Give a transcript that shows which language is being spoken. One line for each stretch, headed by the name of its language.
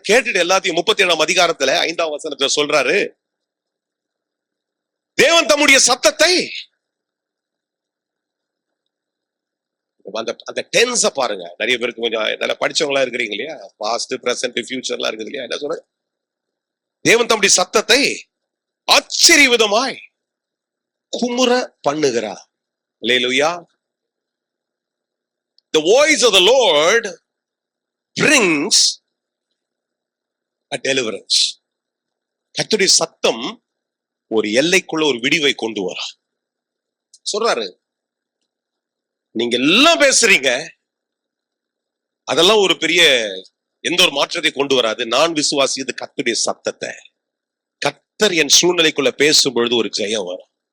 Tamil: கேட்டுட்டு எல்லாத்தையும் 37ஆம் அதிகாரத்துல 5ஆம் வசனத்துல சொல்றாரு, தேவன் தம்முடைய சத்தத்தை, அந்த டென்ஸ பாருங்க. நிறைய பேருக்கு கொஞ்சம் நல்லா படிச்சவங்களா இருக்கிறீங்க இல்லையா, பாஸ்ட் பிரசன்ட் ஃபியூச்சர்லாம் இருக்குது இல்லையா, என்ன சொல்ற? தேவன் தம்முடைய சத்தத்தை ஆச்சரிய விதமாய் குமுற பண்ணுகிறார். அல்லேலூயா.
English: The voice of the Lord brings a deliverance.
Tamil: கர்த்தருடைய சத்தம் ஒரு எல்லைக்குள்ள ஒரு விடிவை கொண்டு வர சொல்றாரு. நீங்க எல்லாம் பேசுறீங்க, அதெல்லாம் ஒரு பெரிய எந்த ஒரு மாற்றத்தை கொண்டு வராது. நான் விசுவாசியது கர்த்தருடைய சத்தத்தை. கர்த்தர் என் சூழ்நிலைக்குள்ள பேசும் பொழுது ஒரு ஜெயம் வரும்.